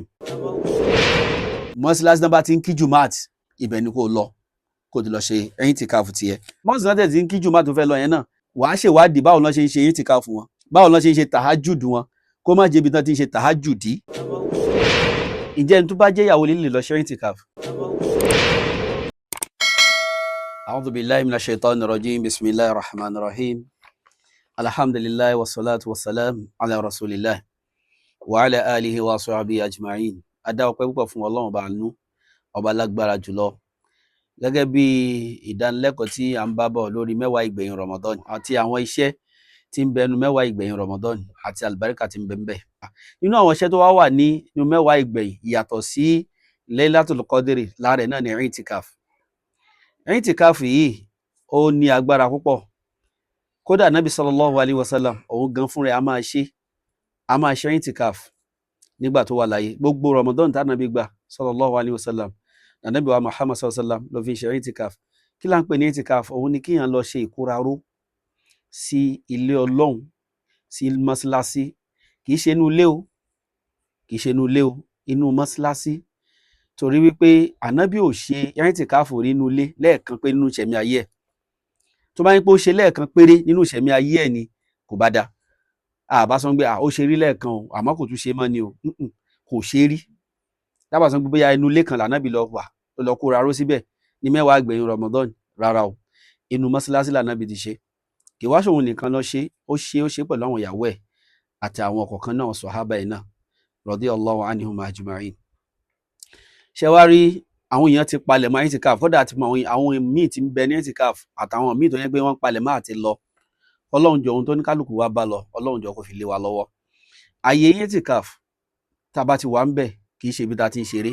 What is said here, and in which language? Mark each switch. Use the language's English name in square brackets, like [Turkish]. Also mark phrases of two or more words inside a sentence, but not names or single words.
[Yoruba] Mọ́sálásí náà bá ti ń kí jumat, ibẹ̀ ni kò lọ kó ti lọ ṣe itikaf tiẹ̀. Mọ́sálásí náà ti ń kí jumat tó fẹ́ lọ yẹn náà, wàá ṣèwádìí báwo lọ́ ṣe ń ṣe itikaf wọn, báwo lọ́ ṣe ń ṣe tahajjud wọn, kó má jẹ́ ibi tán ti ń ṣe tahajjudi. Ǹjẹ́ ní tó bá jẹ́ ìyàwó lílè lọ ṣe itikaf? [Arabic] أعوذ بالله من الشيطان الرجيم بسم الله الرحمن الرحيم. الحمد لله والصلاة والسلام على رسول الله وعلى آله وصحبه أجمعين. [Yoruba] Adá ọpẹ́ púpọ̀ fún Ọlọ́run ọba àánú, ọba lágbára jùlọ. Gẹ́gẹ́ bí ìdánilẹ́kọ̀ọ́ tí a ń bá bọ̀ lórí mẹ́wàá ìgbẹ̀yìn Ramadan àti àwọn iṣẹ́ tí ń bẹnu mẹ́wàá ìgbẹ̀yìn Ramadan àti àlùbáríkà tí ń bẹ ńbẹ̀. Nínú àwọn iṣẹ́ tó wà nínú mẹ́wàá ìgbẹ̀yìn yàtọ̀ sí Laylatul Qadri, lára náà ni itikaf. Itikaf yìí ó ní agbára púpọ̀. Kódà Nabi [Arabic] صلى الله عليه وسلم [Yoruba] òun gan fún rẹ̀ a máa ṣe itikaf nígbà tó wà láyé. Gbogbo Ramadan tá Nabi gbà [Arabic] صلى الله عليه وسلم, [Yoruba] Nabi wa Muhammad [Arabic] صلى الله عليه وسلم [Yoruba] ló fi ṣe itikaf. Kí là ń pè ní itikaf? Òun ni kíyàn lọ ṣe ìkóraró sí ilé Ọlọ́run, sí mọ́sálásí. Kì í ṣe inú ilé o, kì í ṣe inú ilé o, inú mọ́sálásí. Torí wípé Ànábì ò ṣe itikaf rí inú ilé lẹ́ẹ̀kan pé nínú ìṣẹ̀mí ayé ẹ̀. Tó bá ń pé ó ṣe lẹ́ẹ̀kan péré nínú ìṣẹ̀mí ayé ẹ̀ ni kò bá dá. Àbá sọ pé ó ṣe rí lẹ́ẹ̀kan o, àmọ́ kò tún ṣe mọ́ ni o. Kò ṣe rí. Dábàá sọ pé bóyá inú ilé kan l'Ànábì lọ wà, ó lọ kóraró síbẹ̀ ní mẹ́wàá ìgbẹ̀yìn Ramadan. Rárá o, inú mọ́sálásí l'Ànábì ti ṣe. Kì wá ṣòun nìkan lọ ṣe, ó ṣe pẹ̀lú àwọn ìyàwó ẹ̀ àti àwọn ọ̀kọ̀ọ̀kan náà sọ̀hábà ẹ̀ náà [Arabic] رضي الله عنهم أجمعين. [Yoruba] Ṣé wá rí àwọn èèyàn ti palẹ̀ mọ́ itikaf, kódà àti àwọn míì ti ń bẹ ní itikaf àtàwọn míì tó yẹ pé wọ́n palẹ̀ mọ́ àti lọ. Ọlọ́run jọ ohun tó ní kálukú wa bá lọ, Ọlọ́run jọ kó fi lé wa lọ́wọ́. Àyè itikaf tá a bá ti wà ń bẹ̀ kì í ṣe ibi tá a ti ń ṣeré.